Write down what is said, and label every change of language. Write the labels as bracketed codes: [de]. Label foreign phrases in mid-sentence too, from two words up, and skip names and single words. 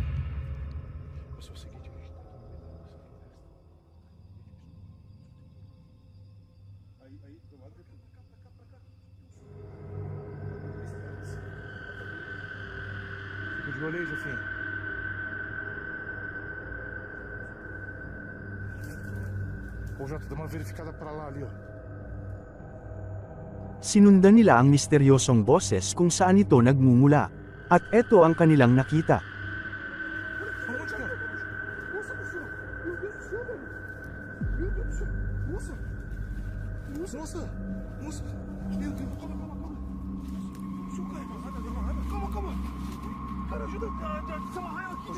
[pt] Vai ser o seguinte, a gente tá aqui. Aí, do lado daqui. Pra cá. Fica de olho aí, Jefinho. Ô Jota, dá uma verificada pra lá ali, ó. [tl] Sinundan nila ang misteryosong boses kung saan ito nagmumula. At eto ang kanilang nakita. [pt] Moça! Meu Deus, calma. Calma. Cara, ajuda a desamarrar ela aqui.